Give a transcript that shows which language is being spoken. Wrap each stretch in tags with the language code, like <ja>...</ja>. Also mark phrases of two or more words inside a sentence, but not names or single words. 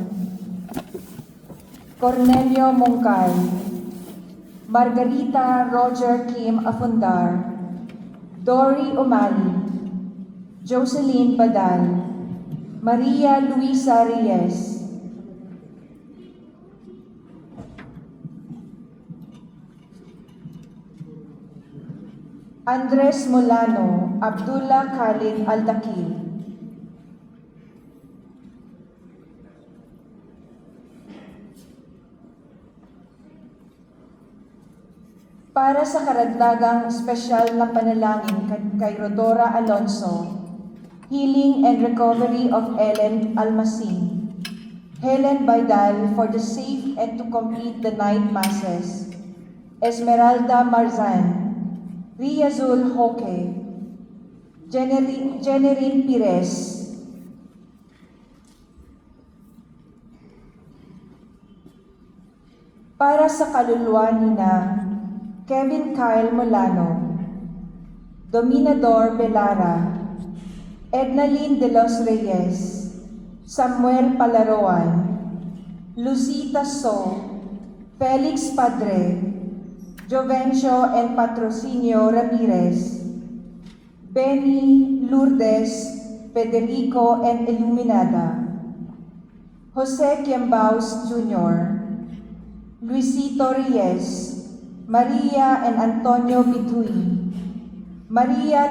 <tl>Cornelio Mungkal, Margarita Roger Kim Afundar, Dory Umali, Jocelyn Badal, Maria Luisa Reyes, Andres Molano, Abdullah Khalid Aldakil, para sa karagdagang espesyal na panalangin kay Rodora Alonso,</tl> <en>Healing and Recovery of Ellen Almasin, Helen Baidal for the safe and to complete the night masses, Esmeralda Marzan, Riazul Hoque, Jenerine Pires,</en> <tl>para sa kaluluwa ni na Kevin Kyle Molano, Dominador Belara, Ednalyn de los Reyes, Samuel Palaroan, Lucita So, Felix Padre, Jovencio and Patrocinio Ramirez, Benny Lourdes, Federico and Iluminada, Jose Quiambaus Jr., Luisito Reyes, Maria and Antonio Bituy, Maria</tl>